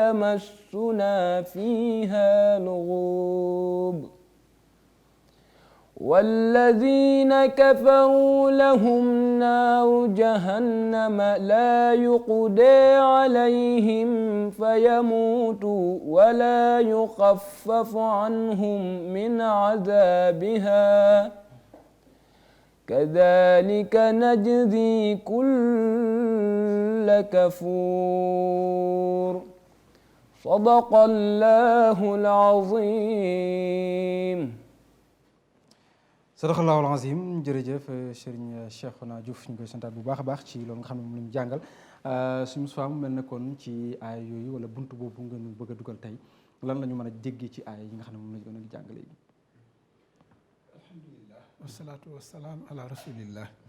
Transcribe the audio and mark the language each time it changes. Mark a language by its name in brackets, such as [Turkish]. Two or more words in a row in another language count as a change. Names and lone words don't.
[Arabic] يمسنا فيها لغوب والذين كفروا لهم نار جهنم لا يقضى عليهم فيموتوا ولا يخفف عنهم من عذابها كذلك نجزي كل كفور صدق الله العظيم. صدق الله العظيم. [Wolof] jërëjëf Serigne Cheikhouna Diouf ñu koy santaat bu baax a baax ci loolu nga xam ne moom la ñu jàngal suñu Moustapha mu mel ne kon ci aay yooyu wala buntu boobu ngeen bëgg a dugal tey lan la ñu mën a déggee ci aay yi nga xam ne moom la ñu gën a jàng léegi. [Arabic] الحمد لله والصلاة والسلام على رسول الله.